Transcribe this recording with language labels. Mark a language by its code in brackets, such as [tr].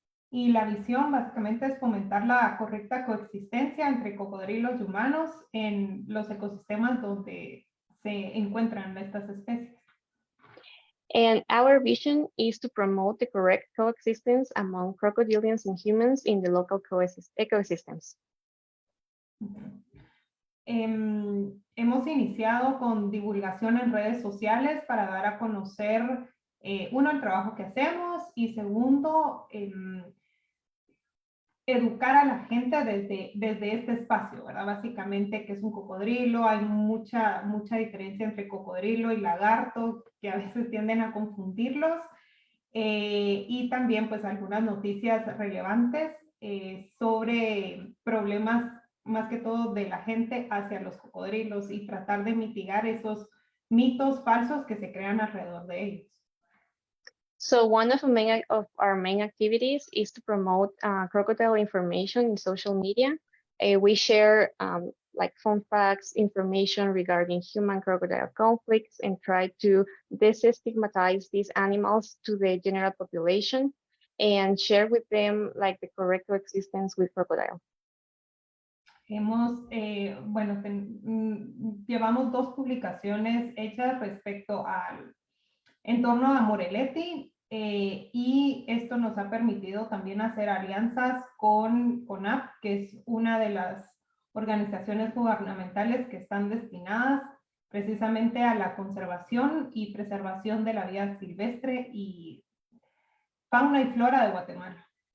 [es] Y la visión básicamente es fomentar la correcta coexistencia entre cocodrilos y humanos en los ecosistemas donde se encuentran estas especies. [en] And our vision is to promote the correct coexistence among crocodilians and humans in the local ecosystems. [es] Hemos iniciado con divulgación en redes sociales para dar a conocer, uno, el trabajo que hacemos y segundo, educar a la gente desde este espacio, ¿verdad? Básicamente, que es un cocodrilo, hay mucha diferencia entre cocodrilo y lagarto, que a veces tienden a confundirlos, y también, pues, algunas noticias relevantes sobre problemas, más que todo, de la gente hacia los cocodrilos y tratar de mitigar esos mitos falsos que se crean alrededor de ellos. [en] So one of our main activities is to promote crocodile information in social media. We share like fun facts, information regarding human-crocodile conflicts, and try to destigmatize these animals to the general population and share with them like the correct coexistence with crocodile. [es] Hemos, bueno, llevamos 2 publicaciones hechas respecto al en torno a Moreletti, y esto nos ha permitido también hacer alianzas con CONAP, que es una de las organizaciones gubernamentales que están destinadas precisamente a la conservación y preservación de la vida silvestre y fauna y flora de Guatemala.